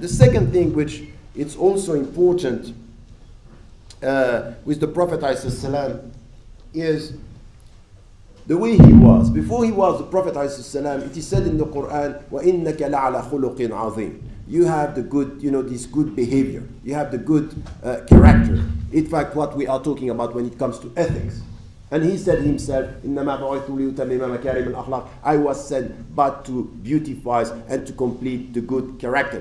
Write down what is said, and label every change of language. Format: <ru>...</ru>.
<en>The second thing which it's also important with the Prophet ﷺ is the way he was. Before he was the Prophet ﷺ, it is said in the Quran,</en> <ar>وَإِنَّكَ لَعَلَى خُلُقٍ عَظِيمٍ.</ar> <en>You have the good, this good behavior. You have the good character. In fact, what we are talking about when it comes to ethics. And he said himself,</en> <ar>إِنَّمَا بُعِثْتُ لِأُتَمِّمَ مَكَارِمَ الْأَخْلَاقِ.</ar> <en>I was sent but to beautify and to complete the good character.</en>